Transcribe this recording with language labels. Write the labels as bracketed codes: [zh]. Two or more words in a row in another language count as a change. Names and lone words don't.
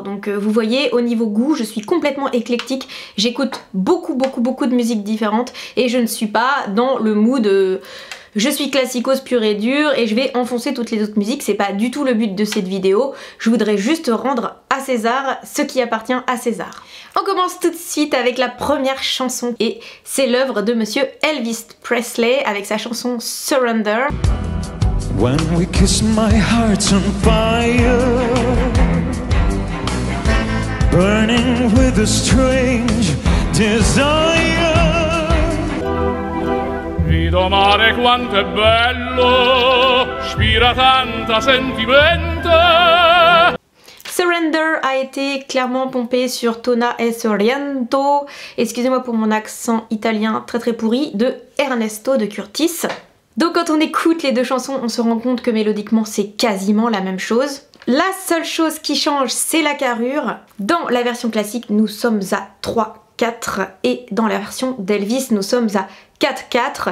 [fr] Donc vous voyez, au niveau goût, je suis complètement éclectique, j'écoute beaucoup de musiques différentes et je ne suis pas dans le mood je suis classicos pur et dur et je vais enfoncer toutes les autres musiques, c'est pas du tout le but de cette vidéo, je voudrais juste rendre à César ce qui appartient à César. On commence tout de suite avec la première chanson et c'est l'œuvre de monsieur Elvis Presley avec sa chanson Surrender. [en] When we kiss, my heart's on fire, burning with a strange desire. [nap] Vedo mare quanto è bello, spira tanta sentimento. [fr] Surrender a été clairement pompé sur Tona e Sorrento, excusez-moi pour mon accent italien très pourri, de Ernesto de Curtis. Donc quand on écoute les deux chansons, on se rend compte que mélodiquement c'est quasiment la même chose. La seule chose qui change, c'est la carrure. Dans la version classique, nous sommes à 3/4 et dans la version d'Elvis, nous sommes à 4/4.